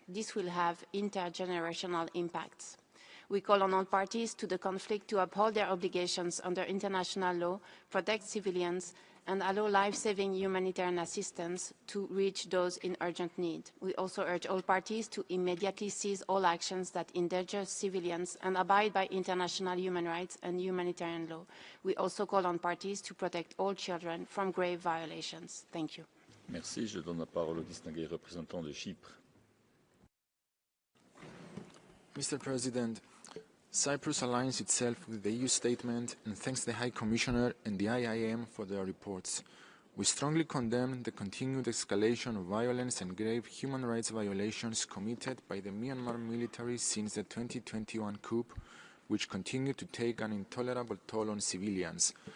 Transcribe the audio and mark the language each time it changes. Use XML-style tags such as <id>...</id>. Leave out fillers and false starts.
<en>This will have intergenerational impacts. We call on all parties to the conflict to uphold their obligations under international law, protect civilians, and allow life-saving humanitarian assistance to reach those in urgent need. We also urge all parties to immediately cease all actions that endanger civilians and abide by international human rights and humanitarian law. We also call on parties to protect all children from grave violations. Thank you.</en> <fr>Merci. Je donne la parole au distingué représentant de Chypre.</fr> <en>Mr. President, Cyprus aligns itself with the EU statement and thanks the High Commissioner and the IIM for their reports. We strongly condemn the continued escalation of violence and grave human rights violations committed by the Myanmar military since the 2021 coup, which continue to take an intolerable toll on civilians.</en>